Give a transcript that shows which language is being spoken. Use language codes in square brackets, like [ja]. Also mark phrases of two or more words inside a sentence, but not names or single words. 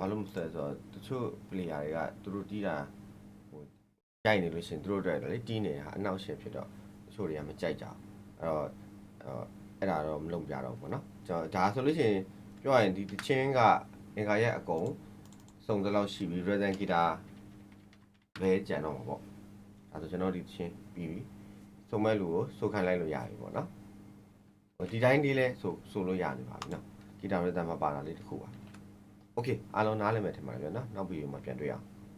[my] လို့မလဲဆိုတော့တချို့ player တွေကသူတို့တီးတာဟိုရိုက်နေလို့ရှင်သူတို့အတွက်လေတီးနေတာအနောက်ရှေ့ ဖြစ်တော့ချို့တွေကမကြိုက်ကြဘူးအဲ့တော့အဲ့ဒါတော့မလုပ်ပြတော့ဘူးပေါ့နော်ကျွန်တော်ဒါဆိုလို့ရှိရင်ပြောရရင်ဒီတချင်းကအင်္ဂါရဲ့အကုန်စုံသလောက်ရှိပြီး [en] rhythm guitar [my] ပဲကြံတော့မှာပေါ့ဒါဆိုကျွန်တော်ဒီတချင်းပြီးပြီစုံမဲ့လူကိုစုခိုင်းလိုက်လို့ရပြီပေါ့နော်ဒီတိုင်းလေးလဲဆိုလို့ရနေပါပြီနော် [en] guitar rhythm [my] မှာပါတာလေးတစ်ခုပါ okay အားလုံးနားလည်မယ်ထင်ပါတယ်ဗျာနော်နောက်ဗီဒီယိုမှာပြန်တွေ့အောင်